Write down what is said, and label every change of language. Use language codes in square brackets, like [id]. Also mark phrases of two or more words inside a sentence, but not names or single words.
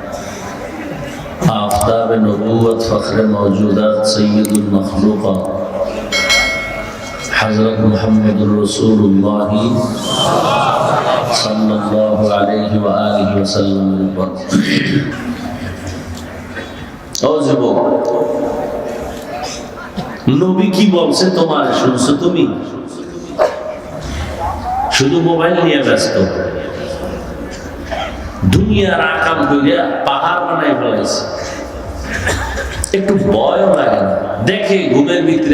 [ur] آفتاب نبوت فخر موجودات سید المخلوقات حضرت محمد رسول اللہ [ar] صلی اللہ علیہ وآلہ وسلم [ur] او [bn] যুবক নবী কি বলছে তোমার শুনছো তুমি শুধু মোবাইল নিয়ে ব্যস্ত দুনিয়ার আকাম কইরা পাহাড় বানাই ফেলাইছে একটু ভয়ও লাগে না দেখে ঘুমের ভিতরে